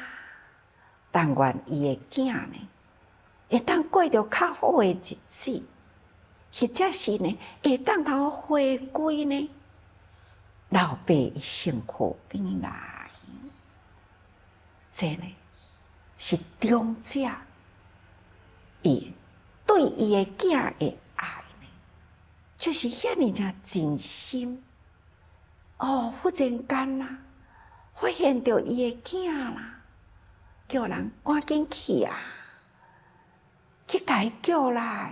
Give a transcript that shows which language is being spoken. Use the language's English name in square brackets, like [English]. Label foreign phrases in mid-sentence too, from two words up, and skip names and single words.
[Min Nan Chinese] 但愿伊的囝呢，会当过着较好的日子，或者是呢，会当通回归呢，老爸的身躯边来。这呢，是长者伊对伊的囝的爱呢，就是遐尼正真心。哦，忽然间啦，发现着伊的囝啦。叫人赶紧去啊，去甲伊叫来。